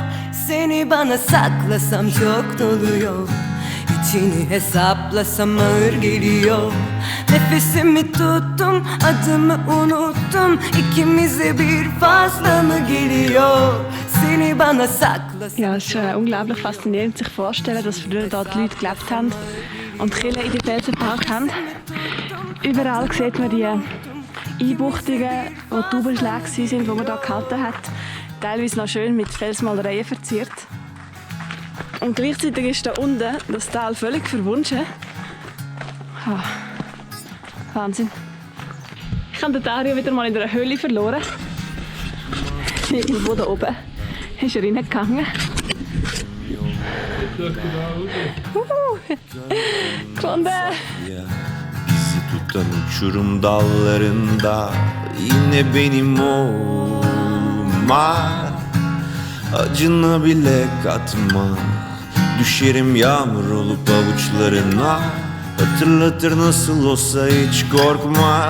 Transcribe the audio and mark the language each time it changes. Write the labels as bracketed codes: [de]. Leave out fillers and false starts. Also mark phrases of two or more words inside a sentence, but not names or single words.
[tr] Seni bana saklasam çok doluyor. İçini hesaplasam ağır geliyor. Nefesimi tuttum, adımı unuttum. İkimize bir fazla mı geliyor? Seni bana saklasam. [de] Ja, es ist unglaublich faszinierend, sich vorzustellen, dass früher da die Leute gelebt haben und die Kirche in den Felsen gebaut haben. Überall sieht man die Einbuchtungen, wo die Taubelschläge waren, die man hier gehalten hat. Teilweise noch schön mit Felsmalereien verziert. Und gleichzeitig ist da unten das Tal völlig verwunschen. Ah, Wahnsinn. Ich habe den Dario wieder mal in einer Höhle verloren. Irgendwo da oben ist er reingegangen. Gefunden! [tr] Bizi tutan uçurum dallarında yine benim olma. Acına bile katma. Düşerim yağmur olup avuçlarına. Hatırlatır nasıl olsa hiç korkma.